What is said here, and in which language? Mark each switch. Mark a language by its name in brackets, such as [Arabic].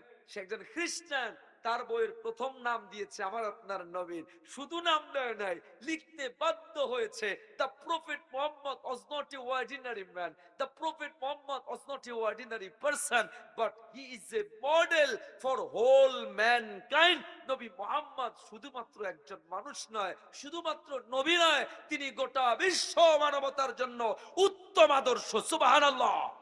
[Bangla] সে একজন খ্রিস্টান, তার বইয়ের প্রথম নাম দিয়েছে আমার আপনার নবীর, শুধু নাম দেয় নাই, লিখতে বাধ্য হয়েছে। [English] The Prophet Muhammad was not a ordinary man, the Prophet Muhammad was not a ordinary person, but he is a model for whole mankind. [Bangla] নবী মুহাম্মদ শুধুমাত্র একজন মানুষ নয়, শুধুমাত্র নবী নয়, তিনি গোটা বিশ্ব মানবতার জন্য উত্তম আদর্শ। সুবহানাল্লাহ।